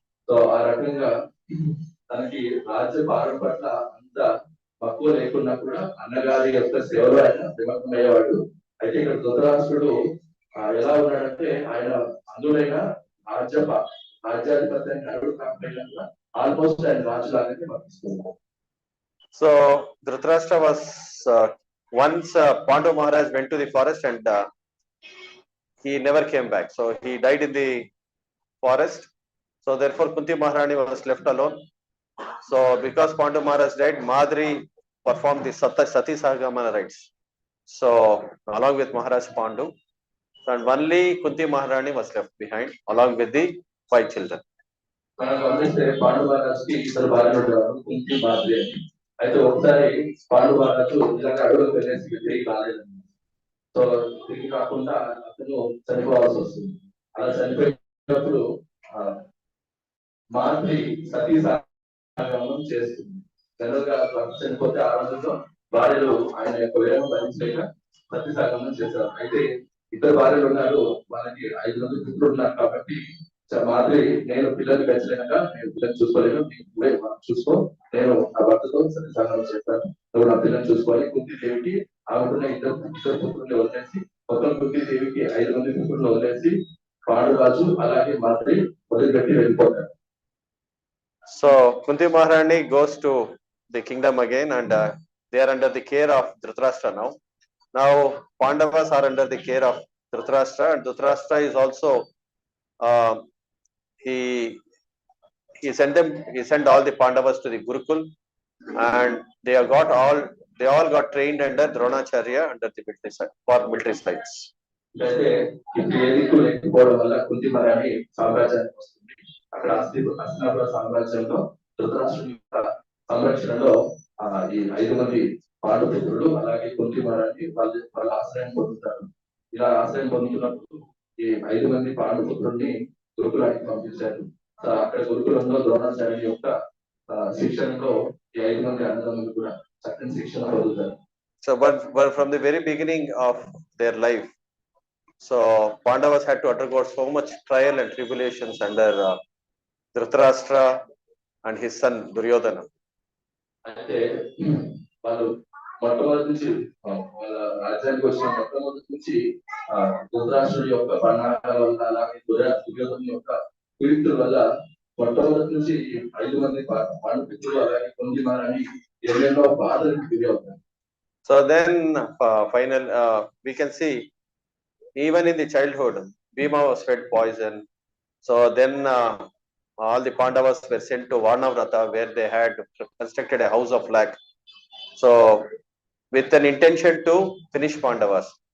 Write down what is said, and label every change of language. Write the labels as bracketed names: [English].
[Telugu] So ఆ రకంగా తనకి రాజ్య భారం పట్ల అంత తక్కువ లేకున్నా కూడా అన్నగారి యొక్క సేవలో ఆయన నిమగ్నమయ్యేవాడు. అయితే ఇక్కడ ధృతరాష్ట్రుడు ఎలా ఉన్నాడంటే ఆయన అందులైన రాజ్యాధిపత్యానికి అర్హుడు కాకపోయినా ఆల్మోస్ట్ ఆయన రాజులాగానే వర్తిస్తున్నాడు. [English] So Dhritarashtra was once Pandu Maharaj went to the forest and he never came back. So he died in the forest. So therefore Kunti Maharani was left alone. So because Pandu Maharaj died, Madri performed the Sati Sagamana rites. So along with Maharaj Pandu, and only Kunti Maharani was left behind along with the 5 children. [Telugu] మనం గమనిస్తే పాండు మహారాజుకి ఇద్దరు భార్యలు ఉండేవారు, కుంతి మాద్రి అని. అయితే ఒకసారి పాండు మహారాజు ఇలాగ అడవులకు వెళ్ళేసి తిరిగి రాలేదండి. సో తిరిగి కాకుండా అతను చనిపోవాల్సి వస్తుంది. అలా చనిపోయినప్పుడు మాద్రి సతీ సాగమనం చేస్తుంది. జనరల్ గా చనిపోతే ఆ రోజుల్లో భార్యలు ఆయన యొక్క విరామం భరించలేక సతీ సాగమనం చేశారు. అయితే ఇద్దరు భార్యలు ఉన్నారు, వాళ్ళకి 5 మంది పుత్రులు ఉన్నారు కాబట్టి మాదిరి నేను పిల్లలు పెంచలేక నేను పిల్లలు చూసుకోలేను, చూసుకో, నేను నా భర్తతో సత్యసాగమనం చేస్తాను, నువ్వు నా పిల్లలు చూసుకోవాలి. కుంతీదేవికి ఆమెకున్న ఇద్దరు పుత్రుల్ని వదిలేసి మొత్తం కుంతీదేవికి 5 మంది పుత్రులను వదిలేసి పాండురాజు అలాగే మాదిరి వదిలిపెట్టి వెళ్ళిపోతారు. [English] So Kunti Maharani goes to the kingdom again and they are under the care of Dhritarashtra now. Now Pandavas are under the care of Dhritarashtra, and Dhritarashtra is also he sent all the Pandavas to the Gurukul, and they all got trained under Dronacharya under the military sites. [Telugu] అయితే ఇప్పుడు ఏదికు లేకపోవడం వల్ల కుంతి మహారాణి సామ్రాజ్యానికి వస్తుంది. అక్కడ హస్తినాపుర సామ్రాజ్యంలో ధృతరాష్ట్రుని యొక్క సంరక్షణలో ఈ 5 మంది పాండుపుత్రులు అలాగే కుంతి మహారాణి వాళ్ళ ఆశ్రయం పొందుతారు. ఇలా ఆశ్రయం పొందుతున్నప్పుడు ఈ 5 మంది పాండుపుత్రుల్ని గురుకులానికి పంపించారు. అక్కడ గురుకులంలో ద్రోణాచార్యుని యొక్క శిక్షణలో ఈ 5 మంది అన్నదమ్ములు కూడా చక్కని శిక్షణ పొందుతారు. [English] So but from the very beginning of their life, so Pandavas had to undergo so much trial and tribulations under Dhritarashtra and his son Duryodhana. [Telugu] అయితే వాళ్ళు మొట్టమొదటి నుంచి వాళ్ళ రాజ్యానికి వచ్చిన మొట్టమొదటి నుంచి ధృతరాష్ట్రుడి యొక్క పరిణామాల వల్ల అలాగే దుర్యోధన యొక్క పీడితుల వల్ల మొట్టమొదటి నుంచి 5 మంది పాండమిత్రులు అలాగే పొందిమారని ఎన్నెన్నో బాధలకు గురి అవుతారు. [English] So then final we can see even in the childhood Bhima was fed poison. So then all the Pandavas were sent to Varnavrata where they had constructed a house of lac. So with an intention to finish Pandavas.